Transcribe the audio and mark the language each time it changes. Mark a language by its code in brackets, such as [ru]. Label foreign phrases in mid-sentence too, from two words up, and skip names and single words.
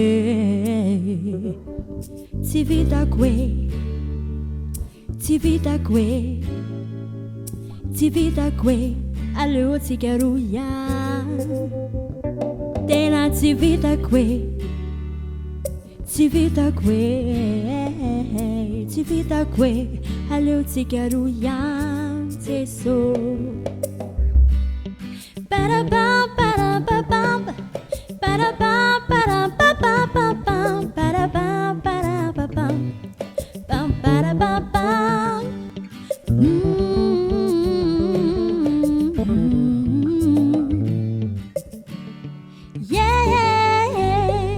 [mg] tsy vitako hoe tsy vitako hoe tsy vitako hoe aleotsika roa tena tsy vitako hoe tsy vitako hoe tsy vitako hoe aleotsika roa jeso Ba-da-bum, ba-da-ba-bum, ba-da-bum, ba-da-ba-ba-ba-bum, ba-da-bum, ba-da-ba-bum, bum, ba-da-ba-bum. [en] Yeah.